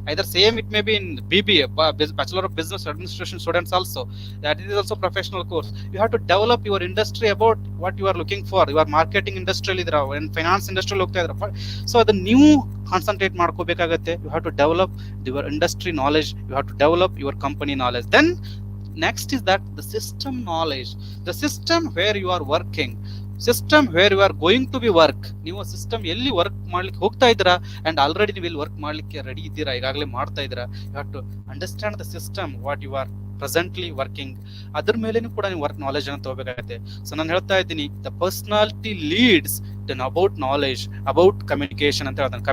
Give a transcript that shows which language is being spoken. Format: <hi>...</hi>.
<en>Either same it may be in BBA, bachelor of business administration students also, that is also professional course. You have to develop your industry about what you are looking for. You are</en> <kn>marketing ಇಂಡಸ್ಟ್ರಿಯಲ್ಲಿ ಇದ್ರ, finance ಇಂಡಸ್ಟ್ರಿಯಲ್ಲಿ ಹೋಗ್ತಾ ಇದ್ರ. So ಅದನ್ನ ನೀವು concentrate ಮಾಡ್ಕೋಬೇಕಾಗತ್ತೆ.</kn> <en>You have to develop your industry knowledge, you have to develop your company knowledge. Then next is that the system knowledge, the system where you are working, system where you are going to be work.</en> <kn>ನೀವು system ಎಲ್ಲಿ work ಮಾಡ್ಲಿಕ್ಕೆ ಹೋಗ್ತಾ ಇದ್ದೀರಾ and already ನೀವು ಇಲ್ಲಿ work ಮಾಡ್ಲಿಕ್ಕೆ ready ಇದ್ದೀರಾ, ಈಗಾಗಲೇ ಮಾಡ್ತಾ ಇದ್ದೀರಾ.</kn> <en>You have to understand the system what you are presently working.</en> <kn>ಅದ್ರ ಮೇಲೇನು ಕೂಡ ನೀವು ವರ್ಕ್ ನಾಲೆಜ್ ಅನ್ನು ತಗೋಬೇಕಾಗತ್ತೆ. ಸೊ ನಾನು ಹೇಳ್ತಾ ಇದ್ದೀನಿ,</kn> <en>the personality leads then about knowledge, about communication</en> <kn>ಅಂತ ಹೇಳ್ತಾನೆ.</kn>